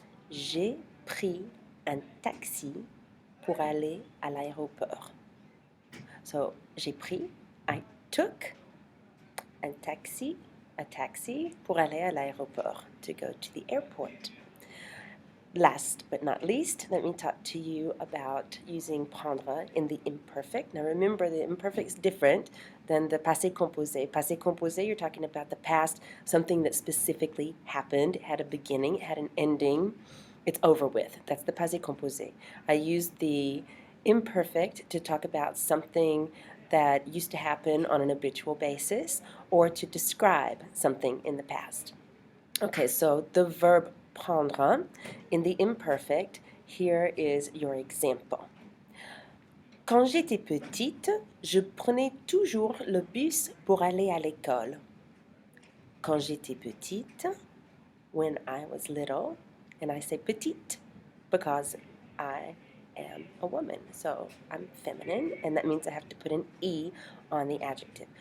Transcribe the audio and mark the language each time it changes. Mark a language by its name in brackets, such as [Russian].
[French] J'ai pris un taxi pour aller à l'aéroport. [English] So, [French] j'ai pris, [English] I took, a taxi [French] pour aller à l'aéroport, [English] to go to the airport. Last but not least, let me talk to you about using prendre in the imperfect. Now remember, the imperfect is different than the passé composé. Passé composé, you're talking about the past, something that specifically happened, it had a beginning, it had an ending, it's over with. That's the passé composé. I use the imperfect to talk about something that used to happen on an habitual basis or to describe something in the past. Okay, so the verb prendre in the imperfect, here is your example. [French] Quand j'étais petite, je prenais toujours le bus pour aller à l'école. Quand j'étais petite, [English] when I was little, and I say petite because I am a woman, so I'm feminine, and that means I have to put an E on the adjective.